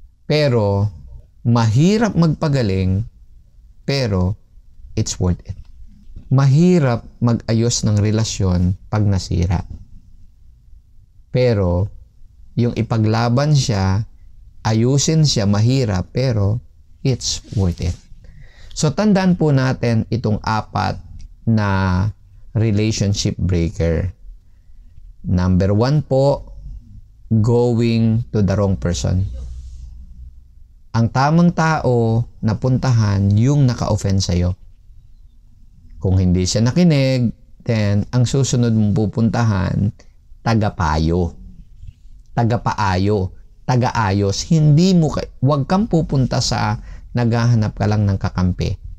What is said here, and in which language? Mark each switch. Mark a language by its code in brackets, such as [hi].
[tl] Pero mahirap magpagaling, pero [en] it's worth it. [tl] Mahirap mag-ayos ng relasyon pag nasira. Pero yung ipaglaban siya, ayusin siya, mahirap, pero [en] it's worth it. [tl] So tandaan po natin itong 4 na relationship breaker. [en] Number 1 po, going to the wrong person. [tl] Ang tamang tao na puntahan yung naka-offend sa'yo. Kung hindi siya nakinig, then ang susunod mong pupuntahan, tagapayo. Tagapaayo. Tagaayos. Huwag kang pupunta sa naghahanap ka lang ng kakampi.